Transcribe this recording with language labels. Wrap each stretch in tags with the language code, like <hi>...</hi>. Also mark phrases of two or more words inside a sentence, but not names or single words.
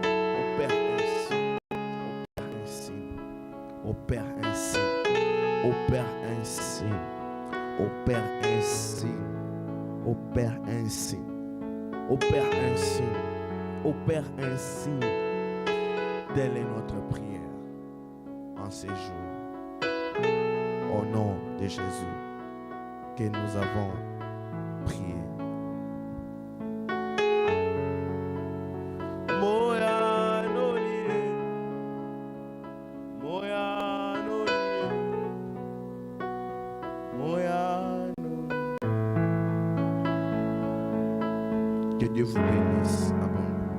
<fr>Opère un signe, opère un signe, opère un signe, opère un signe, opère un signe, opère un signe, opère un signe. Telle est notre prière en ces jours. Au nom de Jésus que nous avons prié. Moya noli, moya noli, moya noli. Que Dieu vous bénisse abondamment.</fr>